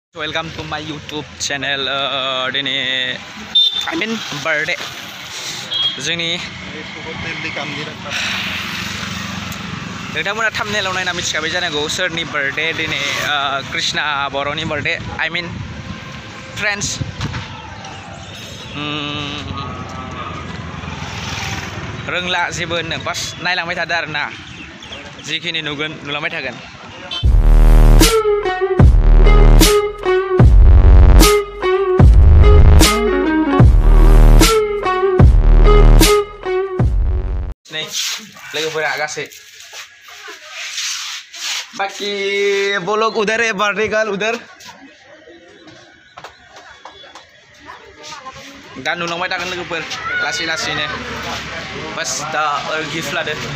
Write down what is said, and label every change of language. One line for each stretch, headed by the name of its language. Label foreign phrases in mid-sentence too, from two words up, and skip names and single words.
English: Welcome to my YouTube channel. Dini I mean birthday.
Bodo: जोंनि नोंथांमोना थाम्बनेलाव नायना मिथिखाबाय जानांगौ सोरनि बर्थडे दिनै कृष्णा बर'नि बर्थडे
English: I mean friends.
Bodo: रोंला जेबो होननो बास नायलांबाय थादो आरोना जिखिनि नुगोन नुलांबाय थागोन नै लोगोफोरा गासै
Hindi: बाकी वो लोग उधर है बर्थडे गर्ल उधर
Bodo: दा नुलांबाय थागोन लोगोफोर लासै लासैनो बस दा गिफ्ट लादो